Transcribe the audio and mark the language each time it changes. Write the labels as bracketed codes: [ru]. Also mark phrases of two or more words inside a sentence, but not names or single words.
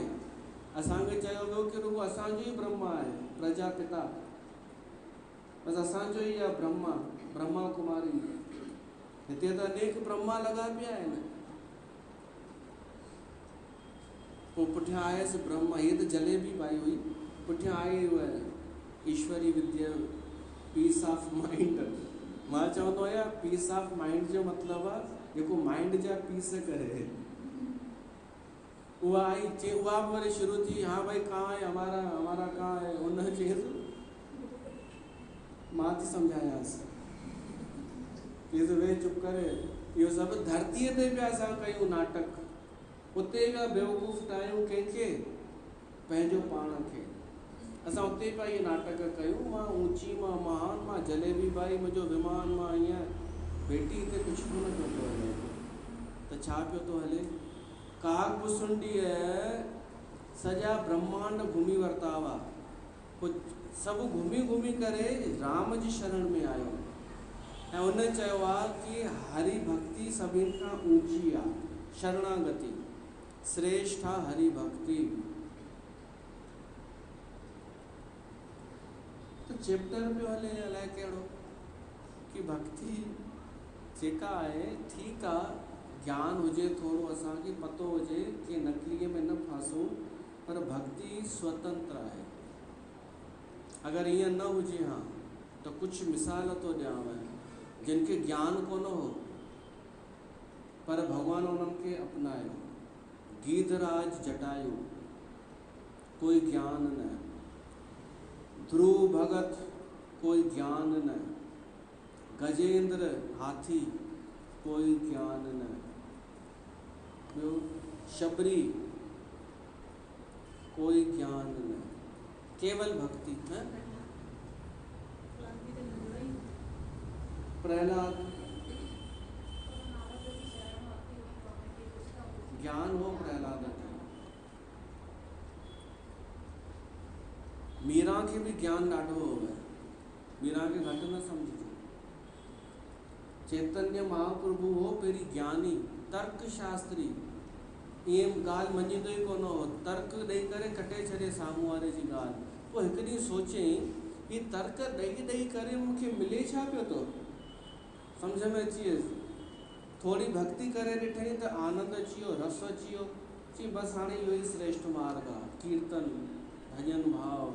[sd] असांखे चयो वियो कि रुगो असांजो ई ब्रह्मा आहे, प्रजापिता, बसि असांजो ई आहे ब्रह्मा, ब्रह्मा कुमारी। हिते त अनेक ब्रह्मा लॻा पिया आहिनि। पोइ पुठियां आयसि ब्रह्मा, हीअ त जलेबी पाई हुई, पुठियां आई उहा ईश्वरी विद्या, [en] peace of mind. [sd] मां चवंदो आहियां [en] peace of mind [sd] जो मतिलबु आहे जेको माइंड जा पीस करे। उहा आई, उहा बि वरी शुरू थी, [hi] हाँ भाई कहाँ है [sd] हमारा कहाँ है? उन चईसि मां थी सम्झायांसि, चईसि वे चुप करे, इहो सभु धरतीअ ते पिया असां कयूं नाटक, उते पिया बेवकूफ़ ठाहियूं कंहिंखे, पंहिंजो पाण खे। असां उते पिया इहे नाटक कयूं, मां ऊची, मां महान, मां जलेबी भाई, मुंहिंजो विमान, मां ईअं। बेटी हिते कुझु कोन पियो थो हले, त छा पियो थो हले? काग पुसुंडी सॼा ब्रह्मांड घुमी वरितावा, पोइ सभु घुमी घुमी करे राम जी शरण में आयो ऐं उन चयो आहे कि हरि भक्ति सभिनि खां ऊंची आहे, शरणागति श्रेष्ठ आहे हरि भक्ति। तो चैप्टर पियो हले अलाए कहिड़ो कि भक्ति जेका आहे ठीकु आहे, ज्ञान हुजे थोरो, असांखे पतो हुजे कि नकलीअ में न फासूं, पर भक्ति स्वतंत्र आहे। अगरि ईअं न हुजे हा त कुझु मिसाल थो ॾियांव, जिनखे ज्ञान कोन हो पर भगवान उन्हनि खे अपनायो। गीधराज जटायु, कोई ज्ञान न। ध्रुव भगत, कोई ज्ञान न। गजेंद्र हाथी, कोई ज्ञान न। ॿियो शबरी, कोई ज्ञान न, केवल भक्ति है। प्रहलाद, ज्ञान हो प्रहलाद खे। मीरा खे भी ज्ञान ॾाढो हो, मीरा खे घटि न सम्झिजो। चैतन्य महाप्रभु हो पहिरीं ज्ञानी, तर्क शास्त्री, ईअं ॻाल्हि मञींदो ई कोन हो, तर्क ॾेई करे कटे छॾे साम्हूं वारे जी ॻाल्हि। पोइ हिकु ॾींहुं सोचईं, ही तर्क ॾेई करे मूंखे मिले छा पियो थो, सम्झ में अची वियुसि। थोरी भक्ति करे ॾिठई त आनंद अची वियो, रस अची वियो, चई बसि हाणे इहो ई श्रेष्ठ मार्ग आहे, कीर्तन भॼन भाव।